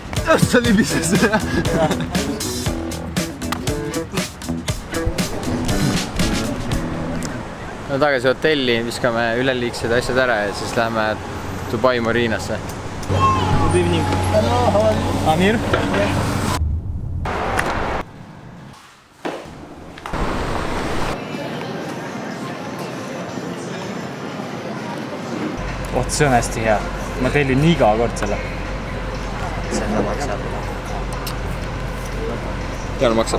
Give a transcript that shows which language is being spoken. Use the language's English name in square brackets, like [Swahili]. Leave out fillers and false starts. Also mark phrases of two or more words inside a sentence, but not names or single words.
[Estonian] õhtu libises. No tagasi hotelli, viskame üleliigsed asjad ära ja siis läheme Dubai Marinasse. [English] Good evening. Hello, how are you? Amir? [Estonian] See on hästi hea. Ma tellin nii iga kord selle. See on maksab. Seal maksab.